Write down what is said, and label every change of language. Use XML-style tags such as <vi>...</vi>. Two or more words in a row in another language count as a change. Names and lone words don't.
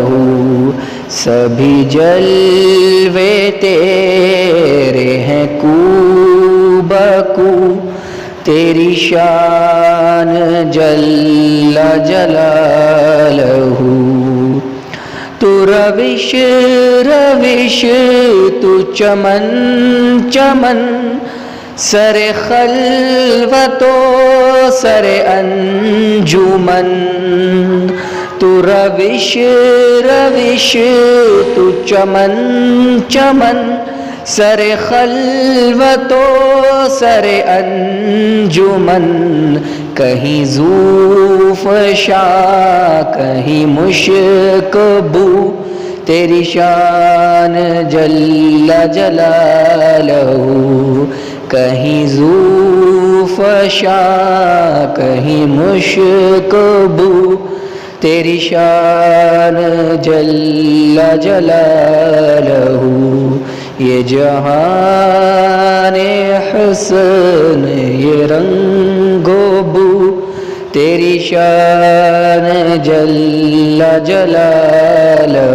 <ur>سبھی جلوے تیرے ہیں کو بکو تیری شان</ur> <ar>جل جلالہ،</ar> <ur>تو روش روش تو چمن چمن سر خلوت و سر انجمن، تو روش روش تو چمن چمن سر خلوت و سر انجمن، کہیں زوف شاہ کہیں مشک بو تیری شان</ur> <ar>جل جلالہ،</ar> <ur>کہیں زوف شاہ کہیں مشک بو تیری شان</ur> <ar>جل جلالہ،</ar> <ur>یہ جہان حسن یہ رنگ و بو تیری شان</ur> <ar>جل جلالہ،</ar>